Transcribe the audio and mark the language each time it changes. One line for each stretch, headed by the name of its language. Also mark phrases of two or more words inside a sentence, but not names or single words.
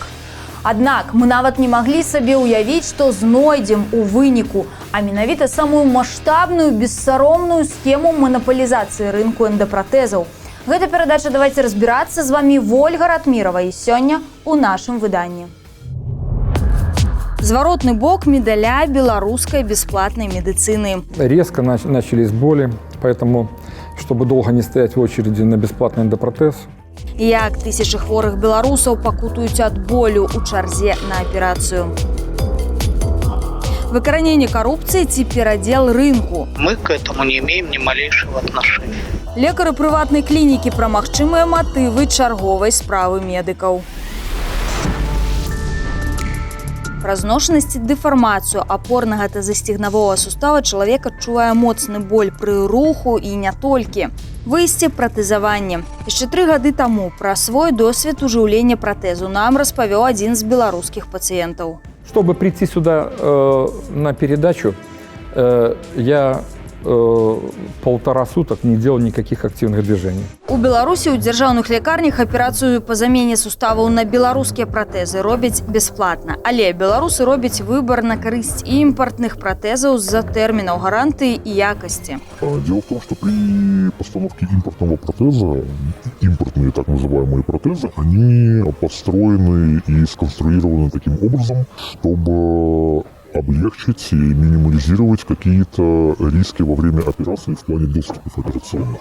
Belarusian: Аднак мы нават не маглі сабе ўявіць, што знойдзем у выніку, а менавіта самую маштабную, бессаромную схему манапалізацыі рынку эндапратэзаў. Гэта перадача «Давайте разбирацца». З вами Вольга Ратмірова, і сёння у нашым выданні.
Russian: Зворотный бок медаля белорусской бесплатной медицины. Резко начались боли, поэтому, чтобы долго не стоять в очереди на бесплатный эндопротез.
Belarusian: Як тысячи хворых белорусов пакутуюць от болю у чарзе на операцию.
Russian: Выкоренение коррупции ці перадел рынку. Мы к этому не имеем ни малейшего отношения.
Belarusian: Лекары прыватнай клінікі пра магчымыя матывы чарговай справы медыкаў. Пра зношанасць і дэфармацыю апорнага тазасцігнавога сустава чалавек адчувае моцны боль пры руху і не толькі. Выйсце пратэзавання. Яшчэ 3 гады таму пра свой досвед ужыўлення пратэзу нам распавёў адзін з беларускіх пацыентаў.
Russian: Чтобы прийти сюда на передачу, я 1,5 суток не делал никаких активных движений.
Belarusian: У Беларусі ў дзяржаўных лякарнях аперацыю па замене суставаў на беларускія пратэзы робяць бясплатна. Але беларусы робяць выбар на карысць імпартных пратэзаў з-за тэрмінаў гарантыі і якасці.
Russian: Дело в том, что при постановке импортного протеза, импортные так называемые протезы, они построены и сконструированы таким образом, чтобы облегчить и минимализировать какие-то риски во время операции в плане доступов операционных.